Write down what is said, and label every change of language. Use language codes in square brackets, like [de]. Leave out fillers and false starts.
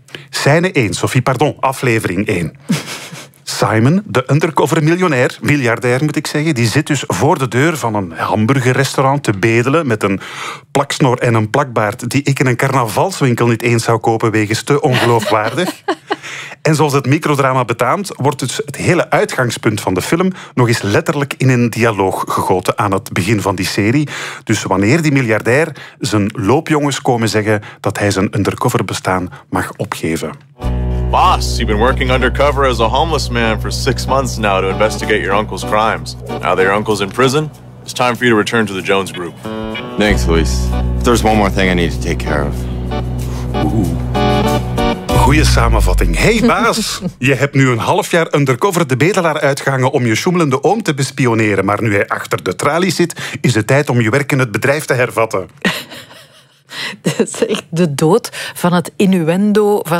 [nl] Scène 1, aflevering 1. Simon, de undercover miljardair, die zit dus voor de deur van een hamburgerrestaurant te bedelen met een plaksnor en een plakbaard die ik in een carnavalswinkel niet eens zou kopen wegens te ongeloofwaardig. En zoals het microdrama betaamt, wordt dus het hele uitgangspunt van de film nog eens letterlijk in een dialoog gegoten aan het begin van die serie. Dus wanneer die miljardair zijn loopjongens komen zeggen dat hij zijn undercover bestaan mag opgeven. [en] Boss, you've been working undercover as a homeless man for 6 months now to investigate your uncle's crimes. Now that your uncle's in prison, it's time for you to return to the Jones Group. Thanks, Luis. There's one more thing I need to take care of. [nl] Ooh. Goeie samenvatting. Hey baas, je hebt nu een half jaar undercover de bedelaar uitgehangen om je sjoemelende oom te bespioneren, maar nu hij achter de tralies zit, is het tijd om je werk in het bedrijf te hervatten. Dat is echt de dood van het innuendo, van